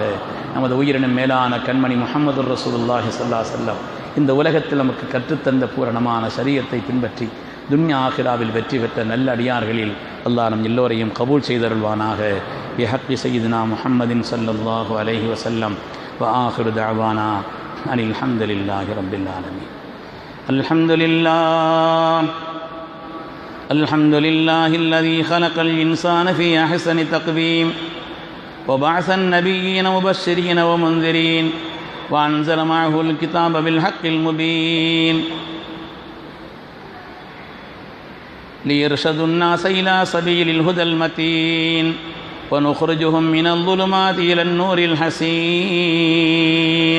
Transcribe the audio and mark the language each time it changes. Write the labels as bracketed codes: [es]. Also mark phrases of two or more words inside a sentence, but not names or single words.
[ta] நமது உயிரினும் மேலான கண்மணி [ar] محمد رسول الله صلى الله عليه وسلم [ta] இந்த உலகத்தில் நமக்கு கற்றுத்தந்த பூரணமான ஷரியத்தை பின்பற்றி துன்யா ஆகிராவில் வெற்றி பெற்ற நல்ல அடியார்களில் அல்லாஹ் நம் எல்லோரையும் கபூல் செய்தருள்வானாக. [ar] بحق سيدنا محمد صلى الله عليه وسلم وآخر دعوانا أن الحمد لله رب العالمين. الحمد لله الذي خلق الإنسان في أحسن تقويم وبعث النبيين مبشرين ومنذرين وأنزل معه الكتاب بالحق المبين ليرشد الناس إلى سبيل الهدى المتين ونخرجهم من الظلمات إلى النور الحسين.